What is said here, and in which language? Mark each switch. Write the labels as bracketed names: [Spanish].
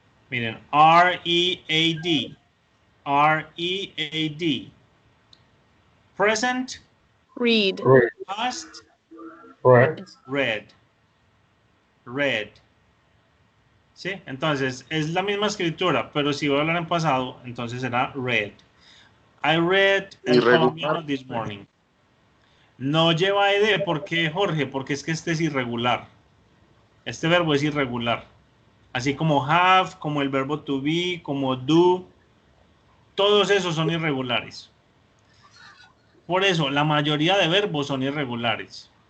[Spanish] Miren, [English] R-E-A-D. R-E-A-D. Present. Read. Read. Past. Read. Read. Read. ¿Sí? [Spanish] Entonces, es la misma escritura, pero si voy a hablar en pasado, entonces será read. [English] I read El Colombiano this morning. [Spanish] No lleva ed, ¿por qué, Jorge? Porque es que este es irregular. Este verbo es irregular. Así como have, como el verbo to be, como do. Todos esos son irregulares. Por eso, la mayoría de verbos son irregulares.